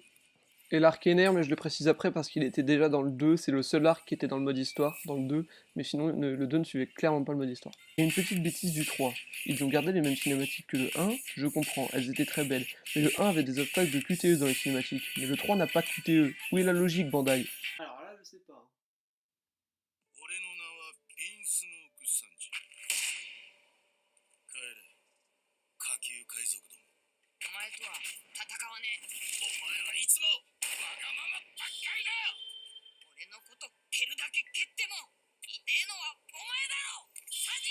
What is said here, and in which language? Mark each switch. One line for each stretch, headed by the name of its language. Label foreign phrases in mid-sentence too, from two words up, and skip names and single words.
French: Et l'arc Ener, mais je le précise après parce qu'il était déjà dans le 2, c'est le seul arc qui était dans le mode histoire, dans le 2, mais sinon le 2 ne suivait clairement pas le mode histoire. Et une petite bêtise du 3, ils ont gardé les mêmes cinématiques que le 1, je comprends, elles étaient très belles, mais le 1 avait des obstacles de QTE dans les cinématiques, mais le 3 n'a pas de QTE. Où est la logique, Bandai? Alors là, je sais pas, hein.
Japanese: 俺の名はビンスノークサンジ。帰れ、下級海賊ども。お前とは戦わねえ。お前はいつもわがままばっかりだよ。俺のこと蹴るだけ蹴っても痛えのはお前だろ、サンジ。